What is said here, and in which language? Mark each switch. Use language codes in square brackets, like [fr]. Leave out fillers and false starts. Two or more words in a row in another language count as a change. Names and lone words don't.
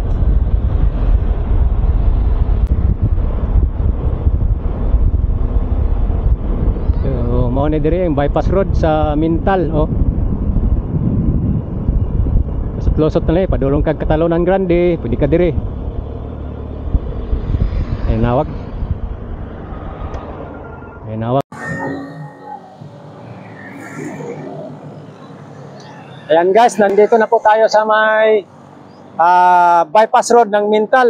[ceb] Mao ni dire yung bypass road sa Mintal lusot na padulong kag Catalonan Grande, pwede ka dire [tl] ay nawag ayan guys, nandito na po tayo sa may bypass road ng Mintal.